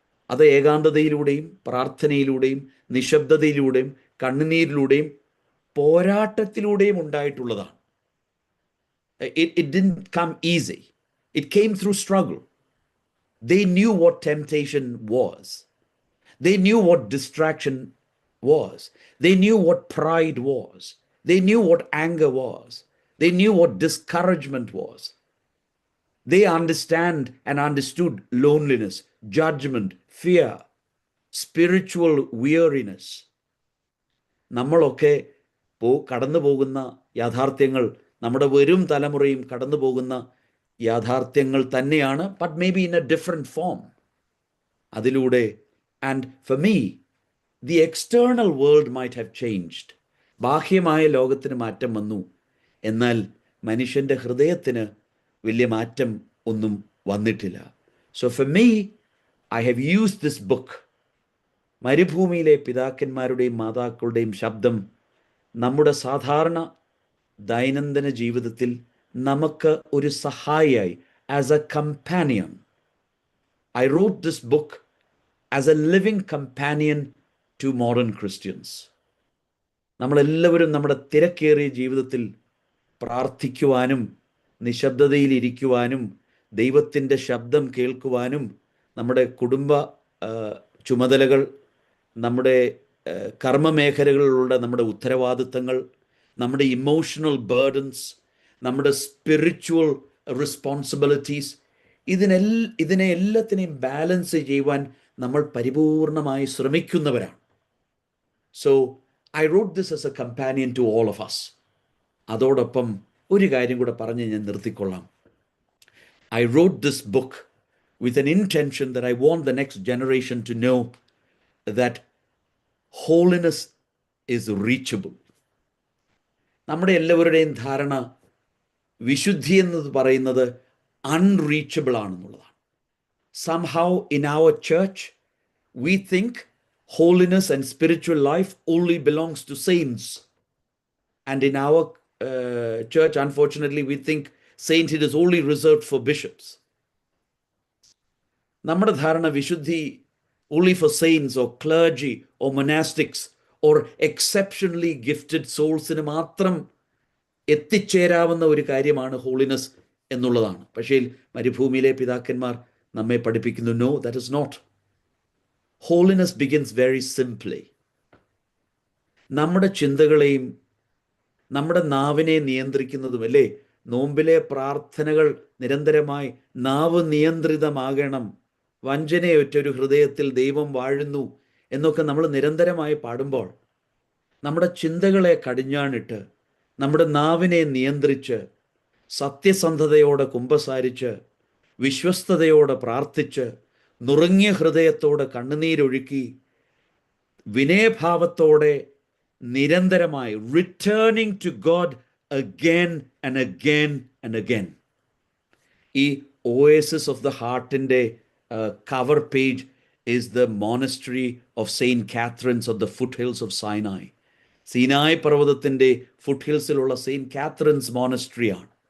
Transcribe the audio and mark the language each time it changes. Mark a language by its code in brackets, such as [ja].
[ml] അത് ഏകാന്തതയിലൂടെയും പ്രാർത്ഥനയിലൂടെയും നിശബ്ദതയിലൂടെയും കണ്ണുനീരിലൂടെയും പോരാട്ടത്തിലൂടെയും ഉണ്ടായിട്ടുള്ളതാണ്. [en] It didn't come easy. It came through struggle. They knew what temptation was. They knew what distraction was. They knew what pride was. They knew what anger was. They knew what discouragement was. They understood loneliness, judgment, fear, spiritual weariness. [ml] നമ്മളൊക്കെ കടന്നു പോകുന്ന യാഥാർത്ഥ്യങ്ങൾ, നമ്മുടെ വരും തലമുറയും കടന്നു പോകുന്ന യാഥാർത്ഥ്യങ്ങൾ തന്നെയാണ്, [en] but maybe in a different form. [ml] അതിലൂടെ, [en] and for me, the external world might have changed. [ml] ബാഹ്യമായ ലോകത്തിന് മാറ്റം വന്നു, എന്നാൽ മനുഷ്യൻ്റെ ഹൃദയത്തിന് വലിയ മാറ്റം ഒന്നും വന്നിട്ടില്ല. [en] So for me, I have used this book, [ml] മരുഭൂമിയിലെ പിതാക്കന്മാരുടെയും മാതാക്കളുടെയും ശബ്ദം, നമ്മുടെ സാധാരണ ദൈനംദിന ജീവിതത്തിൽ നമുക്ക് ഒരു സഹായിയായി, [en] as a companion. I wrote this book as a living companion to modern Christians. [ml] നമ്മളെല്ലാവരും നമ്മുടെ തിരക്കേറിയ ജീവിതത്തിൽ പ്രാർത്ഥിക്കുവാനും നിശബ്ദതയിലിരിക്കുവാനും ദൈവത്തിൻ്റെ ശബ്ദം കേൾക്കുവാനും നമ്മുടെ കുടുംബ ചുമതലകൾ, നമ്മുടെ കർമ്മമേഖലകളിലുള്ള നമ്മുടെ ഉത്തരവാദിത്തങ്ങൾ, നമ്മുടെ [en] emotional burdens, [ml] നമ്മുടെ [en] spiritual responsibilities, [ml] ഇതിനെ എല്ലാത്തിനെയും ബാലൻസ് ചെയ്യുവാൻ നമ്മൾ പരിപൂർണമായി ശ്രമിക്കുന്നവരാണ്. [en] So I wrote this as a companion to all of us. [ml] അതോടൊപ്പം ഒരു കാര്യം കൂടെ പറഞ്ഞ് ഞാൻ നിർത്തിക്കൊള്ളാം. [en] I wrote this book with an intention that I want the next generation to know that holiness is reachable. [ml] നമ്മുടെ എല്ലാവരുടെയും ധാരണ വിശുദ്ധി എന്നത് പറയുന്നത് unreachable ആണെന്നുള്ളതാണ്. [en] Somehow in our church we think holiness and spiritual life only belongs to saints, and in our church, unfortunately, we think sainthood is only reserved for bishops. [ml] നമ്മുടെ ധാരണ വിശുദ്ധി [en] only for saints or clergy or monastics or exceptionally gifted souls [ml] ന് മാത്രം എത്തിച്ചേരാവുന്ന ഒരു കാര്യമാണ് holiness എന്നുള്ളതാണ്. പക്ഷേ മരുഭൂമിയിലെ പിതാക്കന്മാർ നമ്മെ പഠിപ്പിക്കുന്നു, [en] no, that is not. Holiness begins very simply. [ml] നമ്മുടെ ചിന്തകളെയും നമ്മുടെ നാവിനെ നിയന്ത്രിക്കുന്നതും, അല്ലേ, നോമ്പിലെ പ്രാർത്ഥനകൾ നിരന്തരമായി നാവ് നിയന്ത്രിതമാകണം, വഞ്ചനയൊറ്റൊരു ഹൃദയത്തിൽ ദൈവം വാഴുന്നു എന്നൊക്കെ നമ്മൾ നിരന്തരമായി പാടുമ്പോൾ നമ്മുടെ ചിന്തകളെ കടിഞ്ഞാണിട്ട് നമ്മുടെ നാവിനെ നിയന്ത്രിച്ച് സത്യസന്ധതയോടെ കുമ്പസാരിച്ച് വിശ്വസ്തയോടെ പ്രാർത്ഥിച്ച് നുറുങ്ങിയ ഹൃദയത്തോടെ കണ്ണുനീരൊഴുക്കി വിനയഭാവത്തോടെ നിരന്തരമായി [en] Returning to God again and again and again. ഈ oasis of the ഹാർട്ടിൻ്റെ cover page is the monastery of Saint Catherine's of the foothills of Sinai. [ml] Sinai പർവ്വതത്തിൻ്റെ ഫുട്ഹിൽസിലുള്ള saint കാത്തറിൻസ് മോണസ്ട്രിയാണ്.